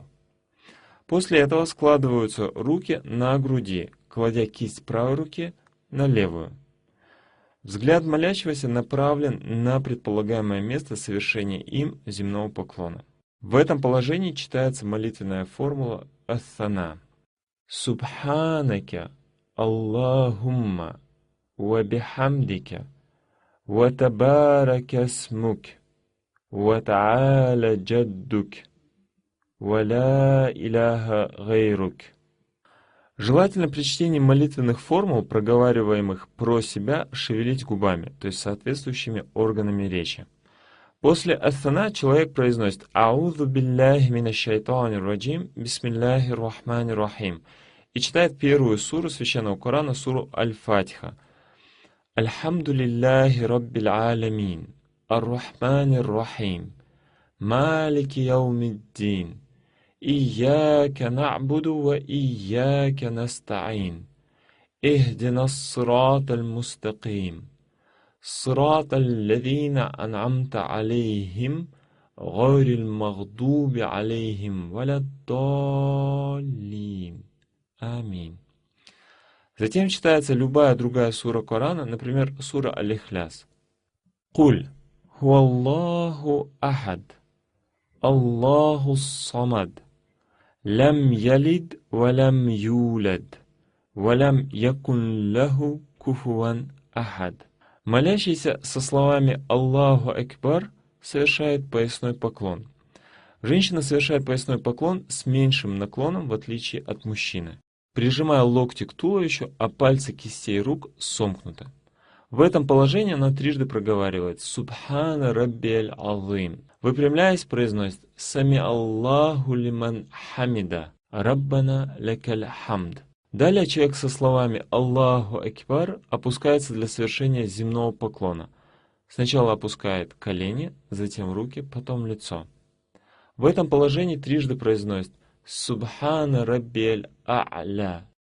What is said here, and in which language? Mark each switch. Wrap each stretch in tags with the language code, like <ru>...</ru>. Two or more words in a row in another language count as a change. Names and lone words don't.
<ru>После этого складываются руки на груди, кладя кисть правой руки на левую. Взгляд молящегося направлен на предполагаемое место совершения им земного поклона. В этом положении читается молитвенная формула ас-сана.</ru> <ar>سبحانك اللهم وبحمدك وتبارك اسمك وتعالى جدك ولا إله غيرك.</ar> <ru>Желательно при чтении молитвенных формул, проговариваемых про себя, шевелить губами, то есть соответствующими органами речи. После ас-сана человек произносит</ru> <ar>«أعوذ بالله من الشيطان الرجيم بسم الله الرحمن الرحيم»</ar> <ru>и читает первую суру Священного Корана, суру Аль-Фатиха.</ru> <ar>«الحمد لله رب العالمين الرحمن الرحيم مالك يوم الدين إياك نعبد وإياك نستعين اهدنا الصراط المستقيم». صراط الذين أنعمت عليهم غير المغضوب عليهم ولا الضالين.</ar> <ru>Аминь. Затем читается любая другая сура Корана, например, сура Аль-Ихляс.</ru> <ar>قل هو الله أحد الله الصمد لم يلد ولم يولد ولم يكن له كفوا أحد.</ar> <ru>Молящийся со словами</ru> <ar>«الله أكبر»</ar> <ru>совершает поясной поклон. Женщина совершает поясной поклон с меньшим наклоном, в отличие от мужчины, прижимая локти к туловищу, а пальцы кистей рук сомкнуты. В этом положении она трижды проговаривает</ru> <ar>«سبحان ربي العظيم».</ar> <ru>Выпрямляясь, произносит</ru> <ar>«سمع الله لمن حمده ربنا لك الحمد».</ar> <ru>Далее человек со словами</ru> <ar>«الله أكبر»</ar> <ru>опускается для совершения земного поклона. Сначала опускает колени, затем руки, потом лицо. В этом положении трижды произносит</ru> <ar>«سبحان ربي الأعلى».</ar>